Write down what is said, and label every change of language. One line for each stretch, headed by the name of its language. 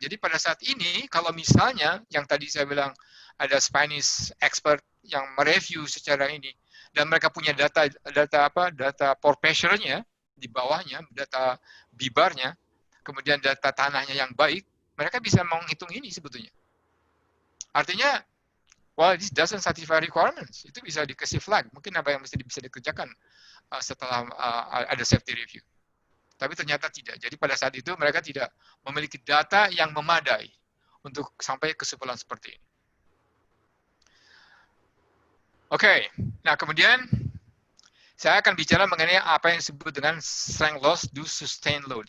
Indonesian: Jadi pada saat ini, kalau misalnya yang tadi saya bilang ada Spanish expert yang mereview secara ini, dan mereka punya data pore pressure-nya di bawahnya, data B-bar-nya, kemudian data tanahnya yang baik, mereka bisa menghitung ini sebetulnya.
English: Artinya, well, this doesn't satisfy requirements.
Indonesian: Itu bisa dikasih flag. Mungkin apa yang bisa dikerjakan setelah ada safety review. Tapi ternyata tidak. Jadi pada saat itu mereka tidak memiliki data yang memadai untuk sampai kesimpulan seperti ini. Oke, nah kemudian saya akan bicara mengenai apa yang disebut dengan strength loss due sustained load.